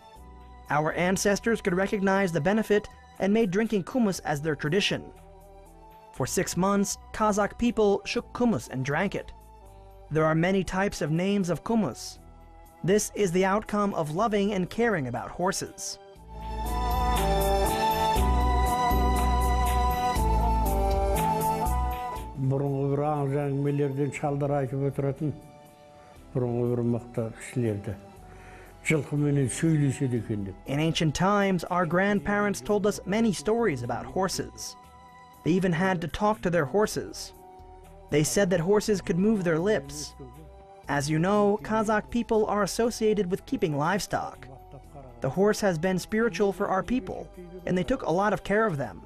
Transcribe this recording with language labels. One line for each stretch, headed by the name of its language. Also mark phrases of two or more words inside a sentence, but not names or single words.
English: Our ancestors could recognize the benefit and made drinking kumys as their tradition. For 6 months, Kazakh people shook kumys and drank it. There are many types of names of kumys. This is the outcome of loving and caring about horses.
Kazakh: Бұрынғы бір аңыз әңгімелерден шалдар айтып отыратын бұрынғы бір мықты кісілерді жылқыменен сөйлеседі екен деп.
English: In ancient times, our grandparents told us many stories about horses. They even had to talk to their horses. They said that horses could move their lips. As you know, Kazakh people are associated with keeping livestock. The horse has been spiritual for our people, and they took a lot of care of them.